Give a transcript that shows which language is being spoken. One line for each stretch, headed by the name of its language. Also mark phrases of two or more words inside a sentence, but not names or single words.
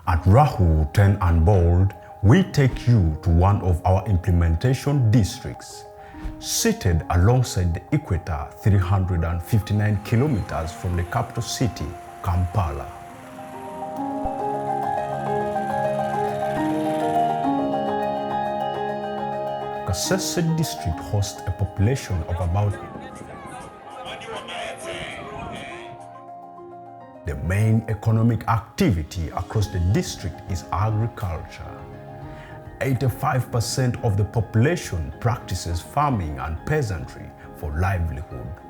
English: At Rahu 10 and Bold, we take you to one of our implementation districts, seated alongside the equator 359 kilometers from the capital city, Kampala. Kasese district hosts a population of about. The main economic activity across the district is agriculture. 85% of the population practices farming and peasantry for livelihood.